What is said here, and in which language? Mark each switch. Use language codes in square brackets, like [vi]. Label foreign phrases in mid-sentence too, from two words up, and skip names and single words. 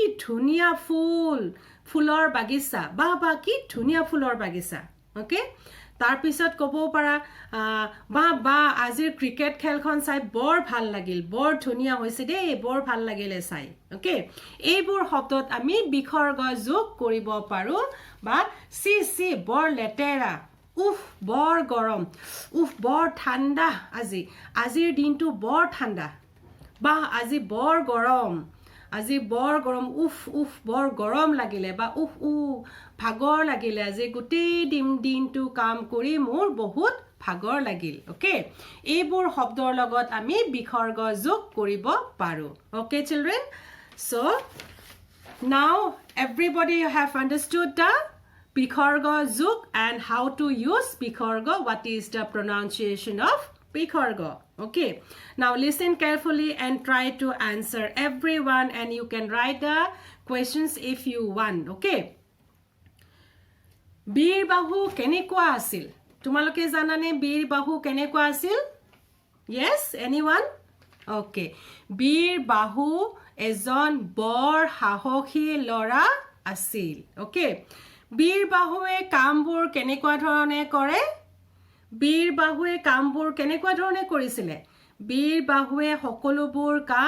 [as] ধুনিয়া ফুলৰ বাগিচা বাহ কি ধুনিয়া ফুলৰ বাগিচা okay তাৰ পিছত ক'ব পাৰা বাহ আজিৰ ক্ৰিকেট খেলখন চাই বৰ ভাল লাগিল বৰ ধুনিয়া হৈছে দেই বৰ ভাল লাগিলে চাই ওকে এইবোৰ শব্দত আমি বিসৰ্গ যোগ কৰিব পাৰো বা সি বৰ লেতেৰা উফ বৰ গৰম উফ বৰ ঠাণ্ডা আজিৰ দিনটো বৰ ঠাণ্ডা বাহ আজি বৰ গৰম উফ বৰ গৰম লাগিলে বা উফ ভাগৰ লাগিলে আজি গোটেই দিনটো কাম কৰি মোৰ বহুত ভাগৰ লাগিল ওকে এইবোৰ শব্দৰ লগত আমি বিসৰ্গ যোগ কৰিব পাৰো [en] okay children so now everybody you have understood the [as] বিসৰ্গ যোগ [en] and how to use বিসৰ্গ what is the pronunciation of বিসৰ্গ okay now listen carefully and try to answer everyone and you can write the questions if you want okay [as] বীৰ বাহু কেনেকুৱা আছিল তোমালোকে জানানে বীৰ বাহু কেনেকুৱা আছিল [en] yes anyone [as] okay বীৰ বাহু এজন বৰ সাহসী লৰা আছিল okay বীৰ বাহুৱে কামবোৰ কেনেকুৱা ধৰণে কৰে বীৰ বাহুৱে কামবোৰ কেনেকুৱা ধৰণে কৰিছিলে বীৰ বাহুৱে সকলোবোৰ কাম